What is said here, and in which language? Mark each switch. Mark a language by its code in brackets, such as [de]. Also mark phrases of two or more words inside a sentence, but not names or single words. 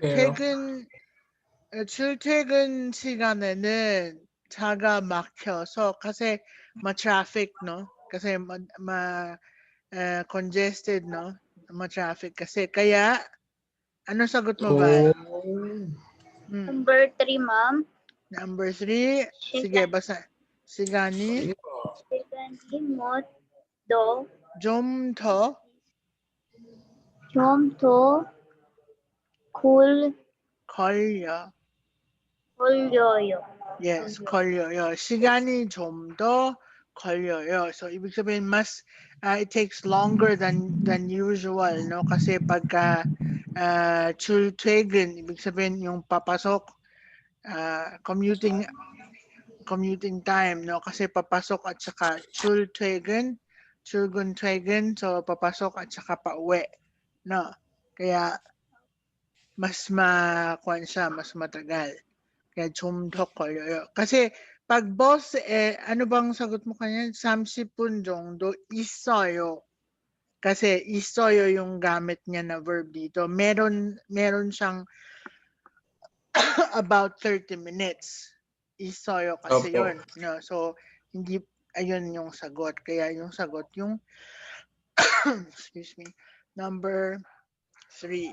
[tl] Pero, [ko] 출퇴근 시간에는 차가 막혀서 [tl] kasi ma-traffic, no? Kasi congested, no? Ma-traffic kasi. Kaya, ano sagot mo, Val? [en] Number 3, ma'am. Number 3. [tl] Sige, basa. Sigani. Sigani mo do [ko] 좀 더. 좀 더 걸려. 걸려요. Yes, 걸려요. 시간이 좀 더 걸려요. [tl] So, ibig sabihin, mas, [en] it takes longer than usual, no? [tl] Kasi pagka 출퇴근, ibig sabihin yung papasok, [en] commuting time, [tl] no? Kasi papasok at saka 출퇴근, so papasok at saka pauwi, no? Kaya, mas mas matagal. Kaya [ko] 좀 더 걸려요. [tl] kasi pag boss, ano bang sagot mo kanya? [ko] 30분 정도 있어요. [tl] Kasi 있어요 yung gamit niya na verb dito. Meron siyang [en] about 30 minutes. [ko] 있어요 kasi [tl] Opo. yun. No? So, hindi, ayun yung sagot. Kaya yung sagot yung, [en] excuse me, [tl] number 3.